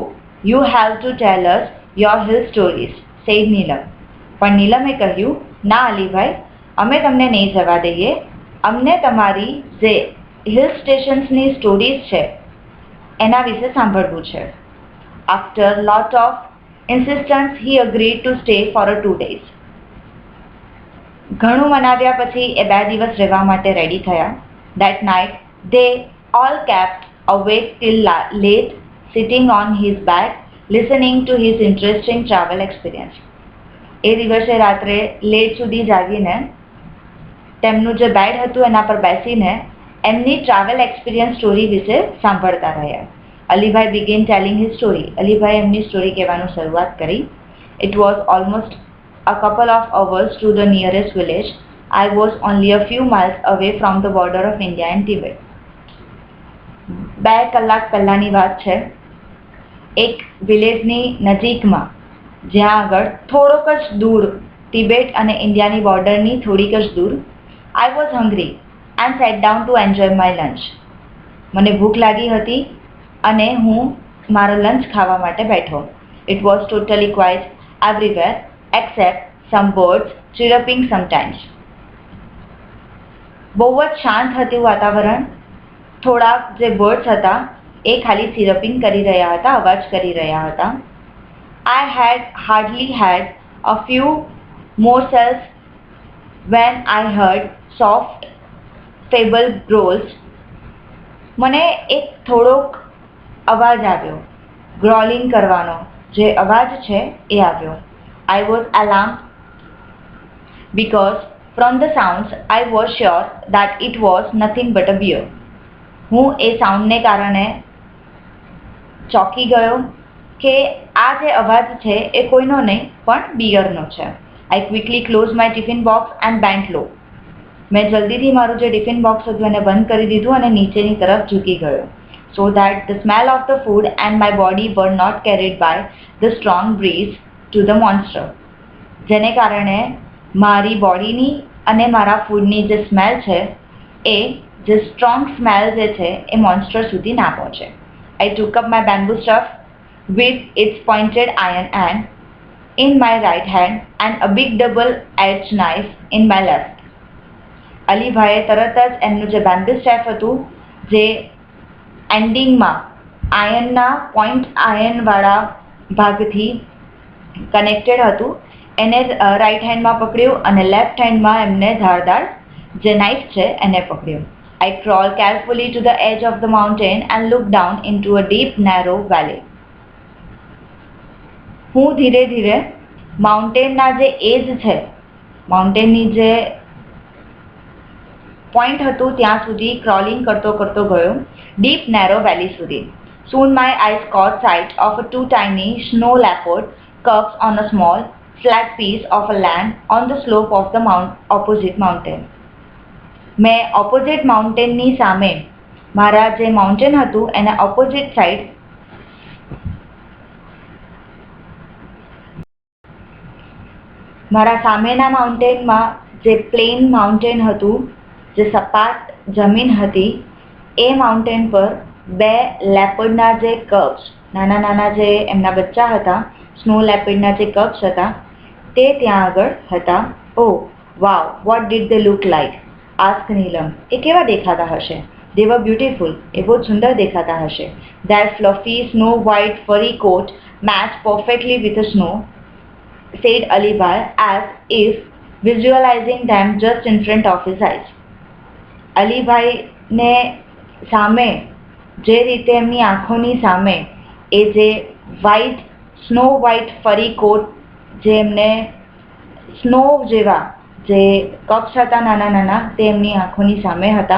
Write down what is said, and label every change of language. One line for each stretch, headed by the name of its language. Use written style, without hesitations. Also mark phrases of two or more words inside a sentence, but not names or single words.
English: You have to tell us your hill stories, said Neelam.
Gujarati: પણ નીલમે કહ્યું, ના અલીભાઈ, અમે તમને નહીં જવા દઈએ. અમને તમારી જે
English: hill stationsની stories
Gujarati: છે એના વિશે સાંભળવું છે.
English: After lot of insistence he agreed to stay for 2 days.
Gujarati: ઘણું મનાવ્યા પછી એ 2 દિવસ રહેવા માટે રેડી થયા.
English: That night they all kept awake till late, sitting on his bed, listening to his interesting travel experience.
Gujarati: એ દિવસે રાત્રે લેટ સુધી જાગીને તેમનું જે બેડ હતું એના પર બેસીને એમની
English: travel experience story
Gujarati: વિશે સાંભળતા રહ્યા.
English: Alibhai began telling his story.
Gujarati: અલીભાઈ એમની સ્ટોરી કહેવાનું શરૂઆત કરી.
English: It was almost a couple of hours to the nearest village. I was only a few miles away from the border of India and Tibet.
Gujarati: 2 કલાક પહેલાની વાત છે. એક વિલેજની નજીકમાં જ્યાં આગળ થોડોક જ દૂર તિબેટ અને ઇન્ડિયાની બોર્ડરની થોડીક જ દૂર
English: I was hungry and sat down to enjoy my lunch.
Gujarati: મને ભૂખ લાગી હતી અને હું મારો લંચ ખાવા માટે બેઠો.
English: It was totally quiet everywhere except some birds chirruping sometimes.
Gujarati: બહુ જ શાંત હતું વાતાવરણ. થોડાક જે બર્ડ્સ હતા એ ખાલી સિરપિંગ કરી રહ્યા હતા, અવાજ કરી રહ્યા હતા.
English: I had hardly had a few morsels when I heard soft feeble growls.
Gujarati: મને એક થોડોક અવાજ આવ્યો, ગ્રોલિંગ કરવાનો જે અવાજ છે એ આવ્યો.
English: I was alarmed because from the sounds I was sure that it was nothing but a bear.
Gujarati: હું એ સાઉન્ડને કારણે ચોંકી ગયો કે આ જે અવાજ છે એ કોઈનો નહીં પણ બિયરનો છે.
English: I quickly closed my tiffin box and bent low.
Gujarati: મેં જલ્દીથી મારું જે
English: tiffin box
Gujarati: હતું એને બંધ કરી દીધું અને નીચેની તરફ ઝૂકી ગયો.
English: So that the smell of the food and my body were not carried by the strong breeze to the monster.
Gujarati: જેને કારણે મારી બોડીની અને મારા ફૂડની જે સ્મેલ છે એ જે
English: strong smell
Gujarati: જે છે એ મોન્સ્ટર સુધી ના પહોંચે.
English: I took up my bamboo staff with its pointed iron end in my right hand and a big double-edged knife in my left.
Gujarati: અલીભાઈએ તરત જ એમનું જે
English: bamboo staff
Gujarati: હતું જે એન્ડિંગમાં આયનના પોઈન્ટ આયનવાળા ભાગથી કનેક્ટેડ હતું એને
English: right handમાં
Gujarati: પકડ્યું અને
English: left handમાં
Gujarati: એમને ધારદાર જે નાઇફ છે એને પકડ્યું.
English: I crawled carefully to the edge of the mountain and looked down into a deep narrow valley.
Gujarati: હું ધીરે ધીરે માઉન્ટેનના જે એજ છે, માઉન્ટેનની જે પોઈન્ટ હતું ત્યાં સુધી ક્રોલિંગ કરતો કરતો ગયો,
English: deep narrow valley
Gujarati: સુધી.
English: Soon my eyes caught sight of a 2 tiny snow leopard cubs on a small flat piece of a land on the slope of the opposite mountain.
Gujarati: મેં
English: opposite mountainની
Gujarati: સામે મારા જે માઉન્ટેન હતું એના
English: opposite side
Gujarati: મારા સામેના માઉન્ટેનમાં જે
English: plain mountain
Gujarati: હતું, જે સપાટ જમીન હતી, એ માઉન્ટેન પર 2 લેપર્ડના જે કબ્સ, નાના નાના જે એમના બચ્ચા હતા,
English: snow leopardના
Gujarati: જે કબ્સ હતા તે ત્યાં આગળ હતા.
English: Oh wow, what did they look like? asked Neelam.
Gujarati: એ કેવા દેખાતા હશે?
English: They were beautiful.
Gujarati: એ બહુ સુંદર દેખાતા હશે.
English: Their fluffy snow white furry coat matched perfectly with the snow, said Alibhai as if visualizing them just in front of his eyes.
Gujarati: અલીભાઈને સામે જે રીતે એમની આંખોની સામે એ જે
English: white snow white furry coat
Gujarati: જે એમને સ્નો જેવા જે કપ્સ હતા નાના નાના તે એમની આંખોની સામે હતા.